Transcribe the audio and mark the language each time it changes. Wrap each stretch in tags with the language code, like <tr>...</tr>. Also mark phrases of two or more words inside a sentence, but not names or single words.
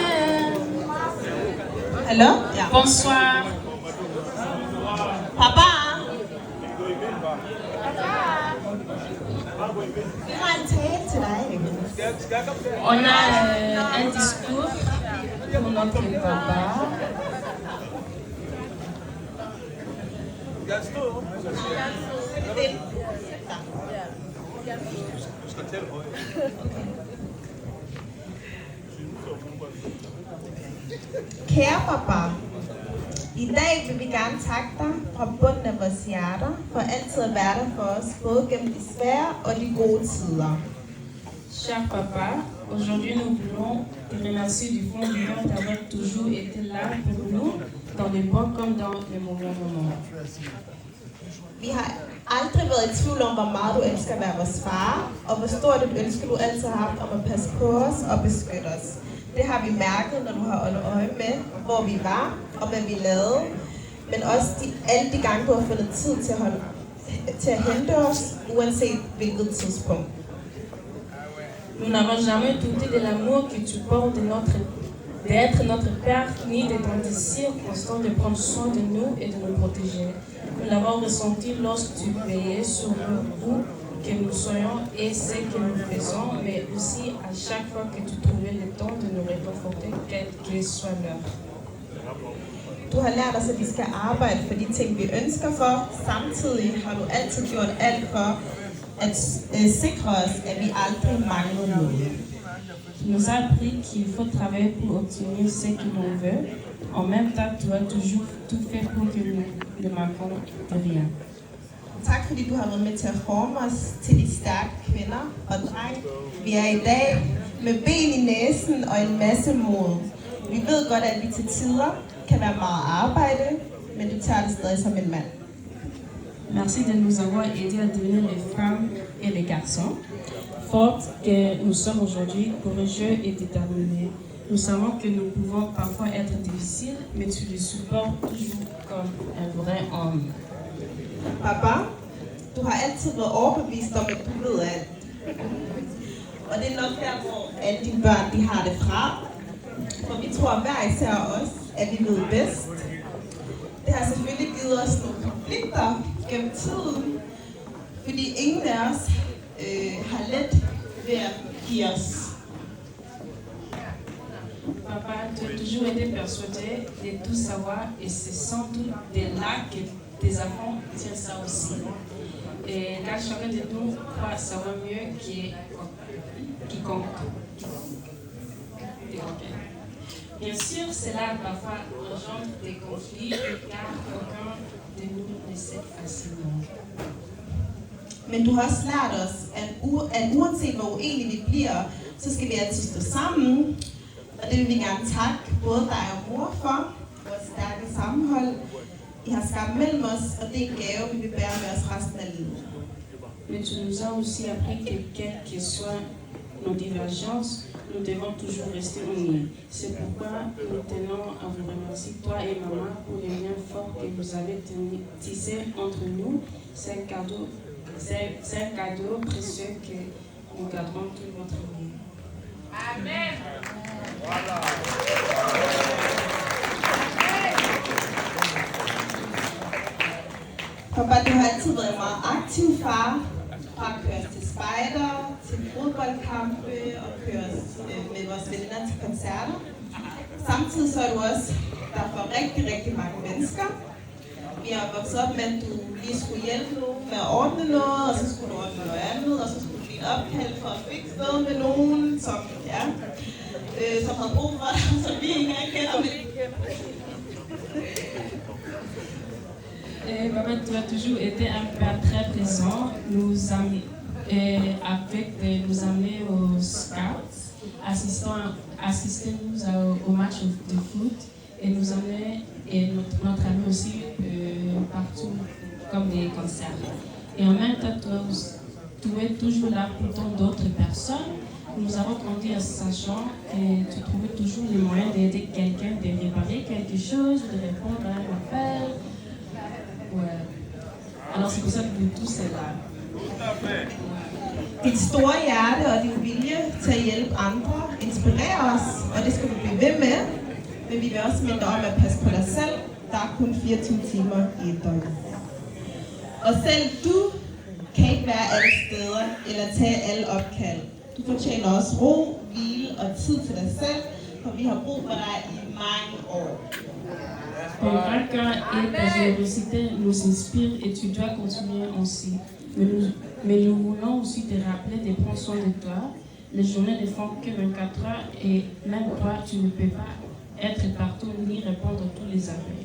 <da>Hallo? Ja.</da> <fr>Bonsoir. Papa.</fr> <da>Vi har en tale til dig.</da> <fr>On a un discours pour notre papa.</fr> <da>Kære papa, i dag vil vi gerne takke dig fra bunden af vores hjerter for altid at være der for os, både gennem de svære og de gode tider.</da> <fr>Cher papa, aujourd'hui nous voulons te remercier du fond du cœur d'avoir toujours été là pour nous, dans les bons comme dans les mauvais moments.</fr> <da>Vi har aldrig været i tvivl om, hvor meget du elsker at være vores far, og hvor stort et ønske du altid har haft om at passe på os og beskytte os. Det har vi mærket, når du har holdt øje med, hvor vi var og hvad vi lavede, men også alle de gange, du har fundet tid til at hente os, uanset hvilket tidspunkt.</da> <fr>Nous n'avons jamais douté de l'amour que tu portes d'être notre père, ni de ton désir constant de prendre soin de nous et de nous protéger. Nous l'avons ressenti lorsque tu veillais sur nous, où que nous soyons et ce que nous faisons, mais aussi à chaque fois que tu trouvais le temps de nous réconforter, quelle que soit l'heure.</fr> <da>Du har lært os, at vi skal arbejde for de ting, vi ønsker for. Samtidig har du altid gjort alt for at sikre os, at vi aldrig mangler noget.</da> <fr>Tu nous as appris qu'il faut travailler pour obtenir ce que l'on veut. En même temps, tu as toujours tout fait pour que nous ne manquons de rien.</fr> <da>Tak fordi du har været med til at forme os til de stærke kvinder og drenge, vi er i dag, med ben i næsen og en masse mod. Vi ved godt, at vi til tider kan være meget arbejde, men du tager det stadig som en mand.</da> <fr>Merci de nous avoir aidés à devenir les femmes et les garçons, fortes que nous sommes aujourd'hui, courageux et déterminés. Nous savons que nous pouvons parfois être difficiles, mais tu les supportes toujours comme un vrai homme.</fr> <da>Papa, du har altid været overbevist om, at du ved alt. Og det er nok der, hvor alle dine børn de har det fra. For vi tror hver især os, at vi ved bedst. Det har selvfølgelig givet os nogle konflikter gennem tiden, fordi ingen af os har let ved at give os.</da> <fr>Papa, tu as toujours été persuadé de tout savoir et c'est sans doute de là que tes enfants tirent ça aussi. Et là, chacun de nous croit savoir mieux quiconque. Bien sûr, cela parfois engendre des conflits car aucun de nous ne sait facilement.</fr> <da>Men du har også lært os, at uanset hvor uenige vi bliver, så skal vi altid stå sammen. Og det vil vi gerne takke både dig og mor for, vores stærke sammenhold. I har skabt mellem os, og det er en gave, vi vil bære med os resten af livet.</da> <fr>Mais tu nous as aussi appris que quel que soit nos divergences, nous devons toujours rester unis. C'est pourquoi nous tenons à vous remercier, toi et maman, pour les liens forts que vous avez tissés entre nous. C'est un cadeau précieux que nous garderons toute notre vie. Amen. Voilà.</fr> <da>Papa, du har altid været en meget aktiv far. Fra at køre til spejder, til fodboldkampe og køre med vores venner til koncerter. Samtidig så er du også der for rigtig, rigtig mange mennesker. Vi har vokset op med, at du lige skulle hjælpe nogen med at ordne noget, og så skulle du ordne noget andet, og så skulle du blive en opkald for at fikse noget med nogen, som, ja, som havde brug for dig, som vi ikke engang kender.</da> <fr>Papa, tu as toujours été un père très présent, nous amener au Scouts, assister-nous au match de foot et nous amener notre ami aussi partout comme des concerts. Et en même temps, tu es toujours là pour tant d'autres personnes. Nous avons grandi en sachant que tu trouvais toujours les moyens d'aider quelqu'un, de réparer quelque chose, de répondre à un appel. Ouais. Alors c'est pour ça que tous er là.</fr> <da>Dit store hjerte og din vilje til at hjælpe andre inspirerer os, og det skal du blive ved med. Men vi vil også minde om at passe på dig selv. Der er kun 24 timer i et døgn. Og selv du kan ikke være alle steder eller tage alle opkald. Du fortjener også ro, hvile og tid til dig selv, for vi har brug for dig i mange år.</da> <fr>Ton grand cœur et ta générosité nous inspirent et tu dois continuer ainsi. Mais nous voulons aussi te rappeler de prendre soin de toi. Les journées ne font que 24 heures et même toi, tu ne peux pas être partout ni répondre à tous les appels.</fr>